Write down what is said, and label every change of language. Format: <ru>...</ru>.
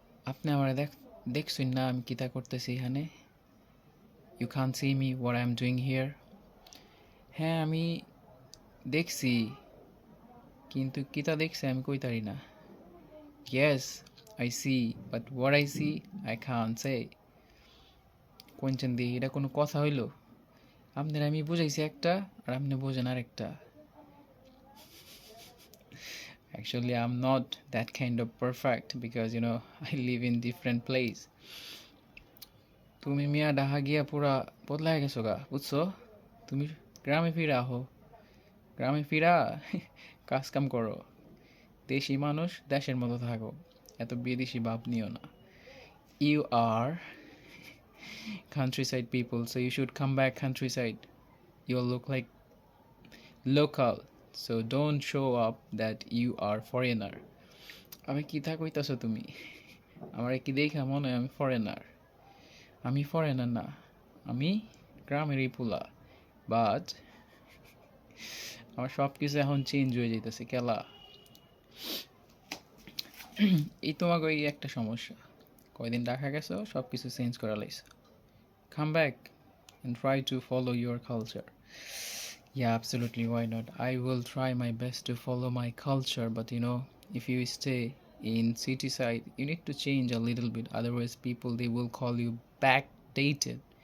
<bn>আপনি আমার দেখছেন না আমি কিতা করতেছি এখানে?</bn> <en>You can't see me what I'm doing here.</en> <bn>হ্যাঁ আমি দেখছি, কিন্তু কিতা দেখছি আমি কইতারি না.</bn> <en>Yes, I see, but what I see, I can't say.</en> <bn>কোনচেন দি এটা কোনো কথা হইল? আপনার আমি বুঝাইছি একটা আর আপনি বোঝেন আরেকটা.</bn> <en>Actually, I'm not that kind of perfect because I live in different place.</en> <bn>তুমি মিয়া ঢাকা গিয়া পুরা বদলায় গেছো গা, বুঝছো? তুমি গ্রামে ফিরা আহো, গ্রামে ফিরা কাজ কাম করো, দেশি মানুষ দেশের মতো থাকো, এত বিদেশি ভাব নিও না.</bn> <en>You are countryside people, so you should come back countryside. You'll look like local, so don't show up that you are foreigner.</en> <bn>আমি কিতা কইতাছো তুমি? আমারে কি দেখা মনে হয় আমি ফরেনার? আমি ফরেনার না, আমি গ্রামেরই পোলা. বাট আমার সব কিছু এখন চেঞ্জ হয়ে যাইতেছে কেলা. এই তোমাকে এই একটা সমস্যা, কয়দিন ঢাকা গেছো সব কিছু চেঞ্জ করা লাইছো.</bn> <en>Come back and try to follow your culture. Yeah, absolutely, why not? I will try my best to follow my culture, but if you stay in city side, you need to change a little bit, otherwise people they will call you backdated.</en>